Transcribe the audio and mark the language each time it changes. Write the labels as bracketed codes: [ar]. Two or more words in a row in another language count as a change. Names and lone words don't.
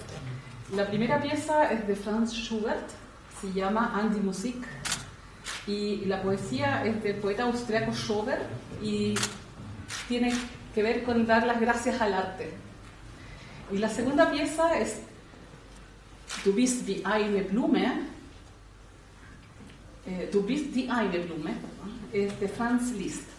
[es] La primera pieza es de Franz Schubert, se llama An die Musik, y la poesía es del poeta austriaco Schubert y tiene que ver con dar las gracias al arte. Y la segunda pieza es Du bist wie eine Blume, Du bist die eine Blume, es de Franz Liszt.